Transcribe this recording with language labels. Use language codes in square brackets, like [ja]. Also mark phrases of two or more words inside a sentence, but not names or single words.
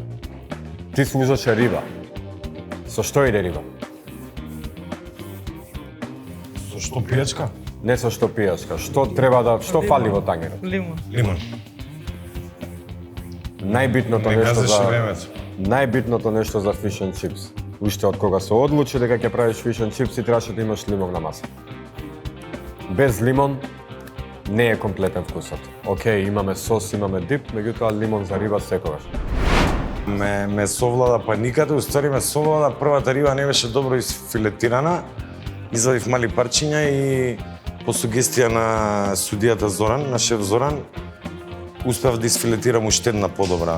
[mk] Ти служеше риба. Со што иде риба? Со што пијачка? Не со што пијачка. Што фали во тангерот? Лимон. Најбитното нешто за [en] fish and chips. [mk] Уште од кога се одлучи дека ќе правиш [en] fish and chips [mk] и требаше да имаш лимон на маса. Без лимон не е комплетен вкусот. Океј, имаме сос, имаме дип, меѓутоа лимон за риба секогаш. Ме совлада паниката, уствари ме совлада, првата риба не беше добро изфилетирана. Извадив мали парчиња и по сугестија на судијата Зоран, на шеф Зоран, успеав да изфилетирам уште една подобра.